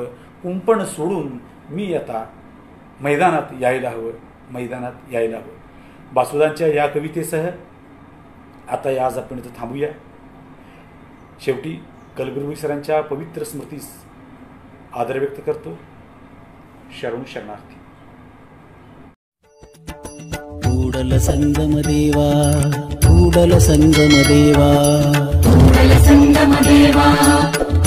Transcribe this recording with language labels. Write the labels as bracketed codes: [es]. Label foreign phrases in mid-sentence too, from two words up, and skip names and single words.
[mr] कुंपण सोडून मी आता मैदानात यायला हवं. मैदानात यायला हवं. बासुदांच्या या कवितेसह आता आज आपण इथं थांबूया. शेवटी कलगुरू सरांच्या पवित्र स्मृतीस आदर व्यक्त करतो. शरण शरणार्थी. [kn] ಕೂಡಲ ಸಂಗಮ ದೇವಾ, ಕೂಡಲ ಸಂಗಮ ದೇವಾ, ಕೂಡಲ ಸಂಗಮ ದೇವಾ.